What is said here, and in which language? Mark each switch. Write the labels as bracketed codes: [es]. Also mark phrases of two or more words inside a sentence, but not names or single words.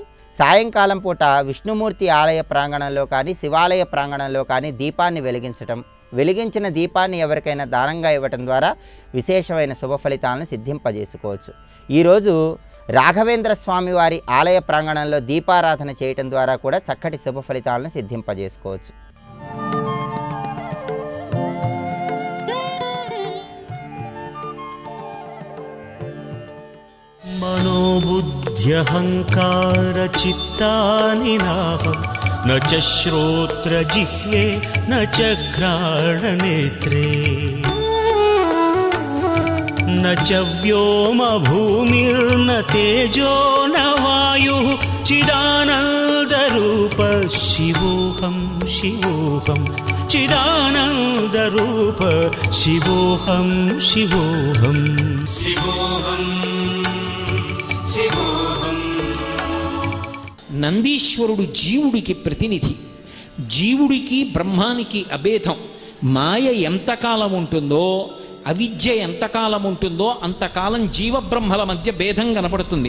[te] సాయంకాలం పూట విష్ణుమూర్తి ఆలయ ప్రాంగణంలో కానీ శివాలయ ప్రాంగణంలో కానీ దీపాన్ని వెలిగించటం, వెలిగించిన దీపాన్ని ఎవరికైనా దానంగా ఇవ్వటం ద్వారా విశేషమైన శుభ ఫలితాలను సిద్ధింపజేసుకోవచ్చు. ఈరోజు రాఘవేంద్ర స్వామి వారి ఆలయ ప్రాంగణంలో దీపారాధన చేయటం ద్వారా కూడా చక్కటి శుభ ఫలితాలను సిద్ధింపజేసుకోవచ్చు. [sa] मनोबुद्ध्यहङ्कारचित्तानि नाहं न च श्रोत्रजिह्वे न च घ्राणनेत्रे न च व्योमभूमिर्न तेजो न वायुः चिदानन्दरूप शिवोऽहं शिवोऽहं चिदानन्दरूप शिवोऽहं शिवोऽहं शिवोऽहं [te] నందీశ్వరుడు జీవుడికి ప్రతినిధి. జీవుడికి బ్రహ్మానికి అభేదం. మాయ ఎంతకాలం ఉంటుందో, అవిద్య ఎంతకాలం ఉంటుందో అంతకాలం జీవబ్రహ్మల మధ్య భేదం కనపడుతుంది.